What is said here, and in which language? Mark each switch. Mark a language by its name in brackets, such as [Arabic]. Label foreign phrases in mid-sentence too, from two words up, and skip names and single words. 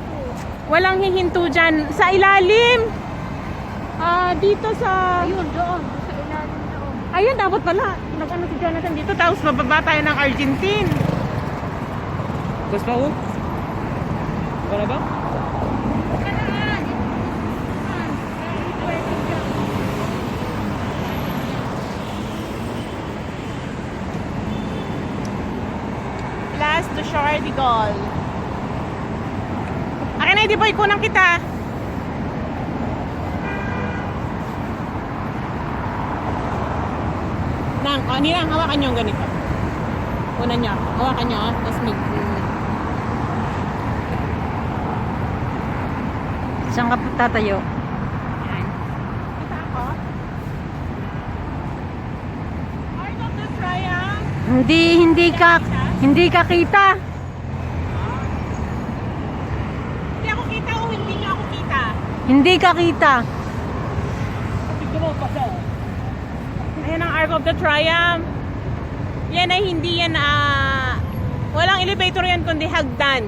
[Filipino] Walang hihinto diyan sa ilalim. Dito sa Ayun, doon. Sa ilalim doon. ayun dapat pala. Nag-ano si Jonathan dito tapos bababa tayo ng Argentine. Bus pa ako? Wala ba? [English] Plus to Charles de Gaulle. [Filipino] Akin na, Edie Boy, kunang kita. Ninang, hawakan nyo yung ganito. Kunan nyo. Hawakan nyo. Tapos Saan ka tatayo? Yan. Kita ako. Arc of the Triumph. Hindi ka kita. Hindi ako kita o hindi nyo ako kita? Hindi ka kita. Ayan ang Arc of the Triumph. Yan ay hindi yan walang elevator yan kundi hagdan.